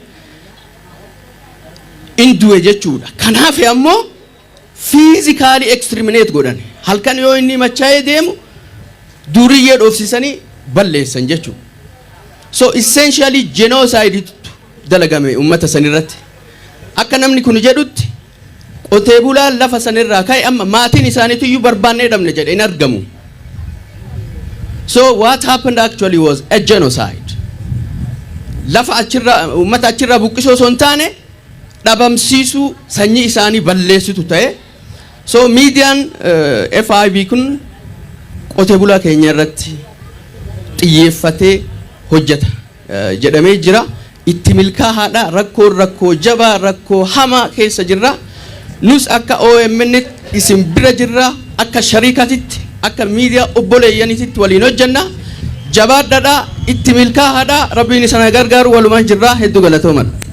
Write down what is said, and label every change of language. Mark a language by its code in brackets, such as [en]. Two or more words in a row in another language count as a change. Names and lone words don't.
[om] induwe jechuudha kanaaf ammoo [en] physically exterminate [om] godhan halkan yoo inni machaa'ee deemu duriyyee dhoofsisanii balleessan jechuudha [en] so essentially genocide [om] dalagame ummata sanirratti akka namni kun jedhutti qotee bulaan lafa sanirraa ka'e amma maatiin isaaniitu iyyuu barbaannee dhabne jedhe hin argamu [en] so what happened actually was a genocide [om] lafa achirra ummata achirra buqqisoo son taane dhabamsiisuu sanyii isaanii balleessitu ta'e so miidiyaan FIB kun qotee bulaa keenya irratti xiyyeeffatee hojjeta jedhamee jira itti milkaa'aadha rakkoo jabaa rakkoo hamaa keessa jirra nus akka OMN isin bira jirra akka shariikatitti akka miidiyaa obboleeyyaniitti waliin hojjenna jabaadhaadha itti milkaa'aadha rabbiin isana gargaaru walumaan jirra hedduu galatoomaa